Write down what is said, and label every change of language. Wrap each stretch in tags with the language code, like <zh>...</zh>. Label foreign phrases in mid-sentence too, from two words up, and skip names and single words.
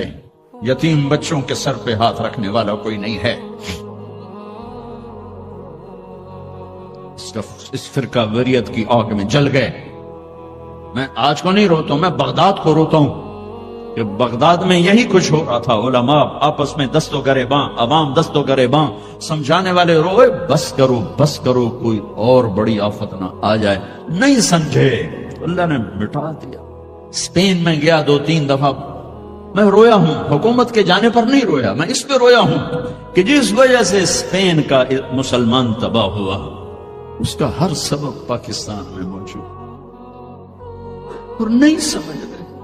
<ur>یتیم بچوں کے سر پہ ہاتھ رکھنے والا کوئی نہیں ہے. اس فرقہ وریت کی آگ میں جل گئے. میں آج کو نہیں روتا ہوں، میں بغداد کو روتا ہوں کہ بغداد میں یہی کچھ ہو رہا تھا. علماء آپس میں دست و گریباں، عوام دست و گریباں، سمجھانے والے روئے بس کرو بس کرو کوئی اور بڑی آفت نہ آ جائے. نہیں سمجھے، اللہ نے مٹا دیا. اسپین میں گیا 2-3 دفعہ، میں رویا ہوں. حکومت کے جانے پر نہیں رویا، میں اس پہ رویا ہوں کہ جس وجہ سے اسپین کا مسلمان تباہ ہوا اس کا ہر سبب پاکستان میں موجود اور نہیں سمجھ رہے.</ur>